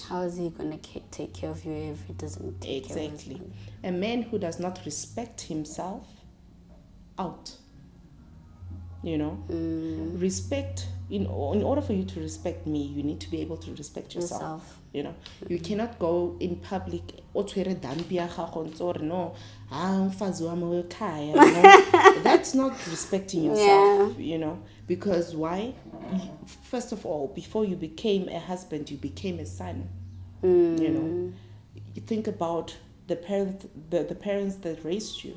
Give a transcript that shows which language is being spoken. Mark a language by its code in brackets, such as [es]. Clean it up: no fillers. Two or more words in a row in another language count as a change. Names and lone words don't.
[en] How is he gonna take care of you if he doesn't take care of Exactly. his A man who does not respect himself. Out. You know, respect. In order for you to respect me, you need to be able to respect yourself. Yourself. You know, you cannot go in public. [tn] O tshwere dampi ya gago ntse o re, [zu] no, mfazi wami wekhaya, [en] you know? That's not respecting yourself. You know, because why? First of all, before you became a husband, you became a son. You know, you think about the parents that raised you.